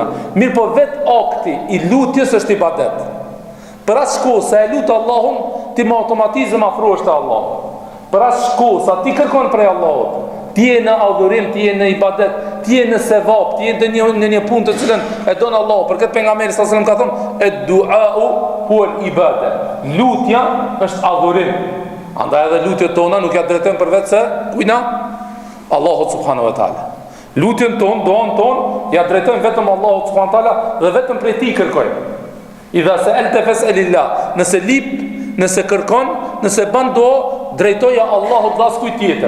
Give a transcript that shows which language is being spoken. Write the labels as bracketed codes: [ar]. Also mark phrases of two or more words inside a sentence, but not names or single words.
[sq] Mirë po vet akti i lutjes është ibadet. Për as shko sa e lut Allahun, ti me automatizëm afrohesh te Allahu. Për as shko sa ti kërkon prej Allahut, ti je në adhurim, ti je në ibadet, ti je në sevap, ti je në një punë të cilën e don Allahu. Për këtë pejgamberi [ar] صلى الله عليه وسلم [sq] ka thonë [ar] الدعاء هو العبادة. [sq] Lutja është adhurim. Andaj edhe lutjet tona nuk ja drejtojmë për vetë se kujna Allahu [ar] سبحانه وتعالى. [sq] Lutjen ton, doan ton ja drejtojmë vetëm Allahu [ar] سبحانه وتعالى [sq] dhe vetëm prej tij kërkojmë. [ar] إذا سألت فاسأل الله. [sq] Nëse lip, nëse kërkon, nëse bën do, drejtoja Allahut dhe as kujt tjetër.